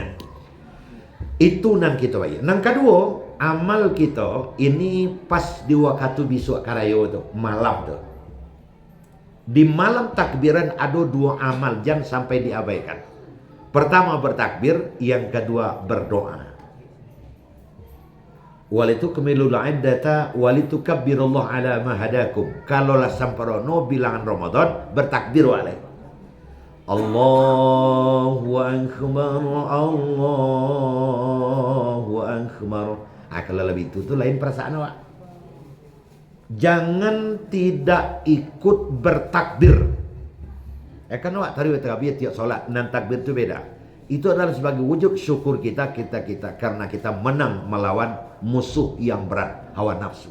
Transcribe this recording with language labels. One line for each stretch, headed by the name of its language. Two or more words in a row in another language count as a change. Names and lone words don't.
Indonesian: Itu nang kita bayar. Nang kedua, amal kita ini pas di waktu besok karayo tu, malam tu. Di malam takbiran ada 2 amal, jangan sampai diabaikan. Pertama bertakbir, yang kedua berdoa.
Arabic: Walitukmilul iddata walitukabbirullah ala ma hadakum.
Indonesian: Kalau lah samparono bilangan Ramadan, bertakbir walaih.
Arabic: Allahu akbar, Allahu akbar.
Indonesian: Kalau lebih itu lain perasaan awak. Jangan tidak ikut bertakbir. Kan awak tadi takbir tiap solat dan takbir itu beda. Itu adalah sebagai wujud syukur kita karena kita menang melawan musuh yang berat, hawa nafsu.